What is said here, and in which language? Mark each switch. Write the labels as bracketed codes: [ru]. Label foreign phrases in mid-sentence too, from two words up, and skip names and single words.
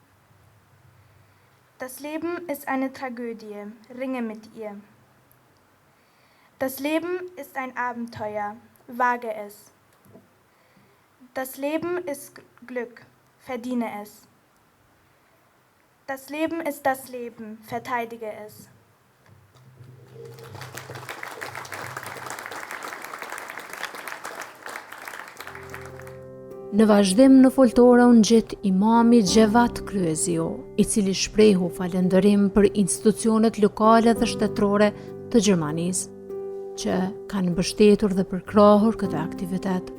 [de] Das Leben ist eine Tragödie, ringe mit ihr. Das Leben ist ein Abenteuer, wage es. Das Leben ist Glück, verdiene es. Das Leben ist das Leben, verteidige es. [sq] Në vazhdim në foltore unë gjet imami Gjevat Kryezio, i cili shprehu falënderim për institucionet lokale dhe shtetërore të Gjermanisë, që kanë mbështetur dhe përkrahur këtë aktivitet.